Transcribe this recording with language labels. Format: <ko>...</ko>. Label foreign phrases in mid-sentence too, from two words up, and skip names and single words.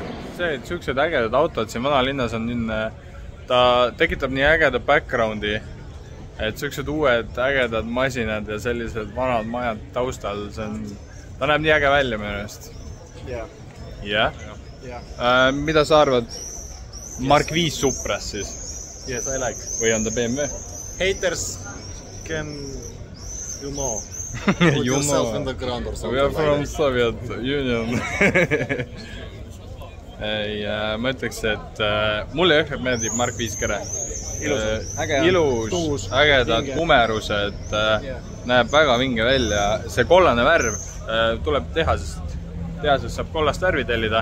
<et>See, et siuksed ägedad autod siin vanalinnas on ta tekitab nii ägeda backgroundi, et siuksed uued ägedad masinad ja sellised vanad majad taustal, ta näeb nii äge välja minu eest. Jah? Mida sa arvad Mark 5 Supras siis?</et> <en>Yes, I like.</en> <et>Või on ta BMW?</et> <en>Haters can... You know. Put yourself in the ground or something. We are from Soviet Union.</en> <et>Ma ütleks, et mulle jõhkralt meeldib Mark 5 kere. Ilus, ägedad kumerused, näeb väga vinge välja. See kollane värv tuleb tehasest. Tehasest saab kollast värvi tellida.</et>